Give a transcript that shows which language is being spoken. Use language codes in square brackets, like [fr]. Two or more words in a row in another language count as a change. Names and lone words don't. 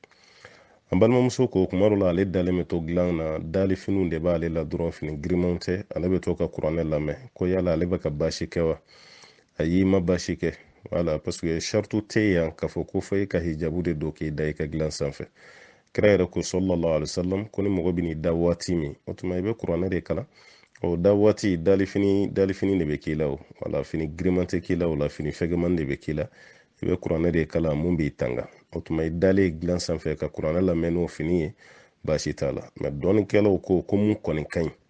[bm] an balimamuso ko kuma dɔ la ale dalen bɛ to dilan na dalifiniw de b'ale la dɔrɔn fini girimanw tɛ ale bɛ to ka kuranɛ lamɛn ko yala ale bɛ ka baasi kɛ wa ayi ma baasi kɛ wala [fr] parce que [bm] shartu tɛ yan k'a fɔ ko fɔ e ka hijabu de don k'i da i ka dilan sanfɛ kira yɛrɛ ko [ar] صلى الله عليه وسلم [bm] ko ni mɔgɔ bɛ n'i da waati min o tuma i bɛ kuranɛ de kalan o da waati dalifini de bɛ k'i la o wala fini giriman tɛ k'i la o la fini fɛgɛman de bɛ k'i la i bɛ kuranɛ de kalan mun b'i tanga o tuma i dalen dilan sanfɛ ka kuranɛ lamɛn n'o fini ye baasi t'a la mɛ dɔɔnikɛlaw ko mun kɔni ka ɲi